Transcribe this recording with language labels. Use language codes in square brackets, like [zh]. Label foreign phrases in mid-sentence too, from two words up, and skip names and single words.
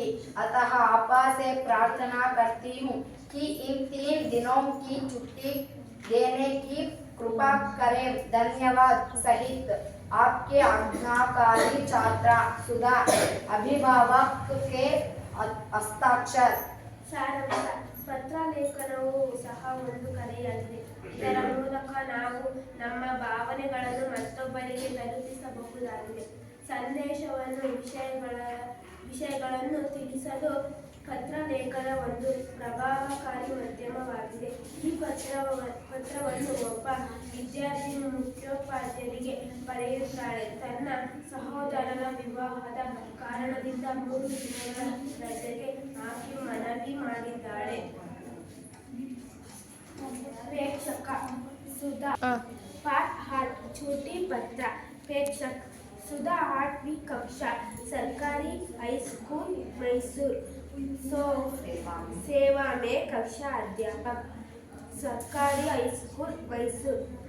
[hi] अतः आपा से प्रार्थना करती हूँ कि इन 3 दिनों की छुट्टी देने की कृपा करें। धन्यवाद सहित आपके आज्ञाकारी छात्रा सुधा. अभिभावक के हस्ताक्षर. [kn] ಸಾರಾಂಶ. ಪತ್ರ ಲೇಖನವು ಸಹ ಒಂದು ಕಲೆಯಾಗಿದೆ. ಇದರ ಮೂಲಕ ನಾವು ನಮ್ಮ ಭಾವನೆಗಳನ್ನು ಮತ್ತೊಬ್ಬರಿಗೆ ತಲುಪಿಸಬಹುದಾಗಿದೆ. ಸಂದೇಶವನ್ನು, ವಿಷಯಗಳನ್ನು ತಿಳಿಸಲು ಪತ್ರಲೇಖನ ಒಂದು ಪ್ರಭಾವಕಾರಿ ಮಾಧ್ಯಮವಾಗಿದೆ. ಈ ಪತ್ರವನ್ನು ಒಬ್ಬ ವಿದ್ಯಾರ್ಥಿನಿ ಮುಖ್ಯೋಪಾಧ್ಯಾಯರಿಗೆ ಬರೆಯುತ್ತಾಳೆ. ತನ್ನ ಸಹೋದರನ ವಿವಾಹದ ಕಾರಣದಿಂದ 3 ದಿನಗಳ ರಜೆಗೆ ಆಕೆ ಮನವಿ ಮಾಡಿದ್ದಾಳೆ. [hi] प्रेषक सुधा. पाठ 8 छोटी पत्र. प्रेक्षक सुधा 8वीं कक्षा सरकारी [en] high school [hi] मैसूर सेवा में कक्षा अध्यापक सरकारी [en] high school [hi] मैसूर